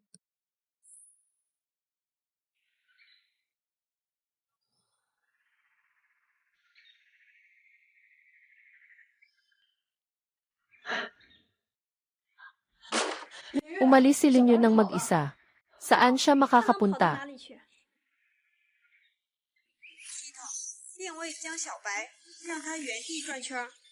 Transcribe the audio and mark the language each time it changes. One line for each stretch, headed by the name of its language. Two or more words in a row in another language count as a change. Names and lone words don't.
Filipino: Umalis si Lin Yu ng mag-isa. Saan siya makakapunta?
Chinese: 定位江小白，让他原地转圈。